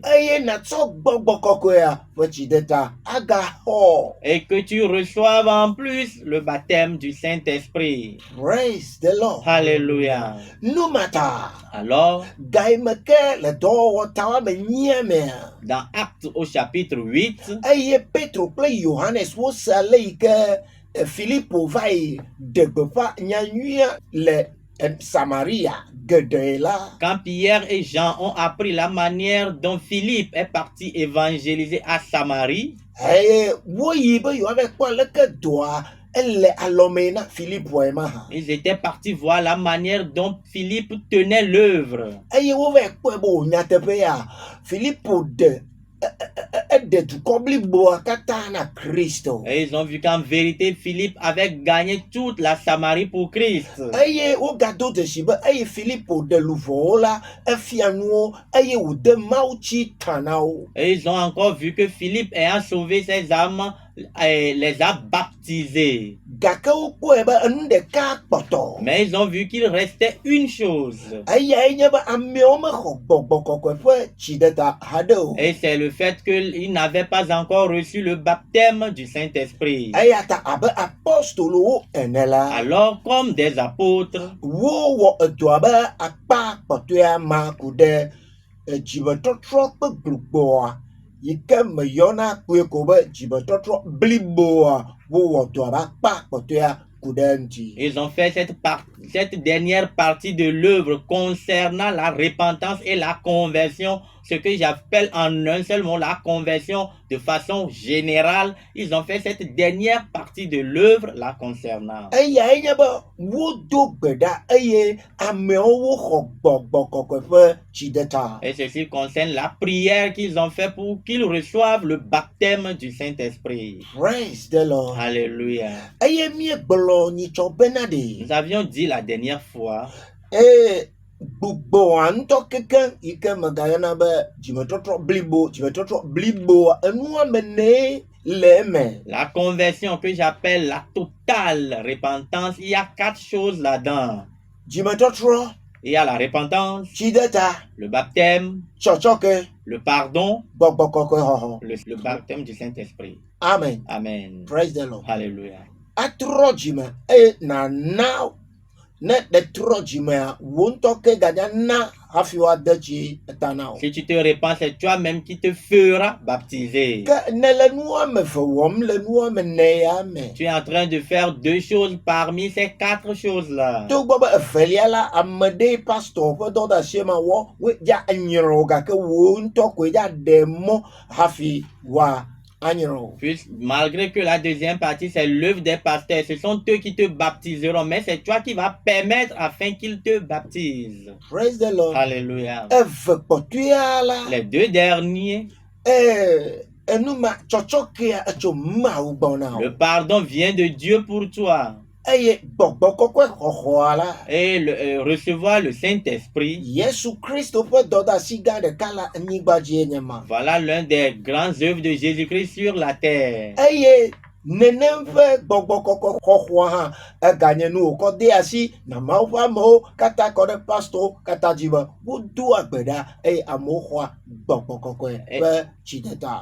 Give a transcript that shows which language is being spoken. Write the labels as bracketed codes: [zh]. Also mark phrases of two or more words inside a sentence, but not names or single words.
[ee] Eye natsɔ gbɔgbɔ kɔkɔea ƒe tsideta agaxɔ. [fr] Et que tu reçoives en plus le baptême du Saint-Esprit. [en] Praise the Lord. [fr] Alléluia. [ee] Nu mata. [fr] Alors, [ee] Ga yi me ke le dɔwɔwɔ ta woame nyia mea. [fr] dans Actes au chapitre 8, [ee] Eye Petro kple Yohanes wose ale yi ke Filipo va yi ɖe gbeƒã nyanyuia le Samaria geɖe la. [fr] quand Pierre et Jean ont appris la manière dont Philippe est parti évangéliser à Samarie, [ee] Eye woyi be yewoava kpɔ leke dɔa ele alɔme na Filipoe ma. [fr] ils étaient partis voir la manière dont Philippe tenait l'œuvre. [ee] Eye wova kpɔe be wò nyateƒea Filipo eɖe dukɔ bliboa katã na Kristo. [fr] Et ils ont vu qu'en vérité, Philippe avait gagné toute la Samarie pour Christ. [ee] Eye wogado dzesi be eye Filipo ɖe luvɔwo la efia nuwo eye wòde Mawu tsi ta na wo. [fr] Et ils ont encore vu que Philippe ayant sauvé ses âmes, les a baptisés. [ee] gake wokpɔe be enu ɖeka kpɔtɔ. [fr] Mais ils ont vu qu'il restait une chose. [ee] Eyae nye be ameawo mexɔ gbɔgbɔ kɔkɔe ƒe dziɖeta haɖe o. [fr] Et c'est le fait qu'ils n'avaient pas encore reçu le baptême du Saint-Esprit. [ee] Eya ta abe apostolowo ene la. [fr] Alors, comme des apôtres, [ee] Wowɔ edɔ abe akpa kpɔtɔea ma ku ɖe dzimetɔtrɔ ƒe glugbɔa yi ke meyɔna kpoe ko be dzimetɔtrɔ bliboa wowɔ dɔ abe akpa kpɔtɔea ku ɖe eŋuti. [fr] ils ont fait cette dernière partie de l'œuvre concernant la repentance et la conversion, ce que j'appelle en un seul mot la conversion de façon générale. Ils ont fait cette dernière partie de l'œuvre la concernant. [ee] Eyae nye be wodo gbe ɖa eye amewo woxɔ gbɔgbɔ kɔkɔe ƒe dziɖeta. [fr] Et ceci concerne la prière qu'ils ont fait pour qu'ils reçoivent le baptême du Saint-Esprit. [en] Praise the Lord. [fr] Alléluia. [ee] Eye miegblɔ nyitsɔ bena ɖe. [fr] Nous avions dit la dernière fois [ee] Gbogboa ŋutɔ kekeŋ yi ke megayɔna be dzimetɔtrɔ blibo enua me ne le eme. [fr] la conversion que j'appelle la totale repentance. Il y a 4 choses là-dedans. [ee] Dzimetɔtrɔ, [fr] Il y a la repentance, [ee] dziɖeta, [fr] le baptême, [ee] tsɔtsɔke, [fr] le pardon, [ee] gbɔgbɔ kɔkɔe xɔxɔ. [fr] le baptême du Saint-Esprit. Amen. Amen. [en] Praise the Lord. [fr] Alléluia. [ee] Atrɔ dzime eye nana ne ɖetrɔ dzimea wo ŋutɔ ke ganya na hafi woade tsi eta na o. [fr] Si tu te repens, c'est toi-même qui te feras baptiser. [ee] Ke ne le nu ame eve wɔm le nu ame nea me. [fr] Tu es en train de faire 2 choses parmi ces 4 choses-là. [ee] Togbɔ be evelia la ame ɖe pastor ƒe dɔdeasi ma wɔ wo dza anyrɔ gake wo ŋutɔ koe dza ɖe mɔ hafi wa anyrɔ. [fr] Puis, malgré que la deuxième partie, c'est l'œuvre des pasteurs, ce sont eux qui te baptiseront, mais c'est toi qui vas permettre afin qu'ils te baptisent. [en] Praise the Lord. [fr] Alléluia. [ee] Eve kpɔtɔea la [fr] Les 2 derniers, [ee] enuma tsɔtsɔkea etso Mawu gbɔna o. [fr] le pardon vient de Dieu pour toi. [ee] Eye gbɔgbɔ kɔkɔe xɔxɔa la. [fr] Et recevoir le Saint-Esprit, [ee] Yesu Kristo ƒe dɔdeasi gã ɖeka la anyigba dzie nye ma. [fr] voilà l'un des grands œuvres de Jésus-Christ sur la terre. [ee] Eye nenem ƒe gbɔgbɔ kɔkɔ xɔxɔa hã eganye nu wòkɔ de asi na Mawu ƒe amewo katã kɔ ɖe pastorwo katã dzi be wodo agbe ɖa eye amewo xɔa gbɔgbɔ kɔkɔe ƒe dziɖeta.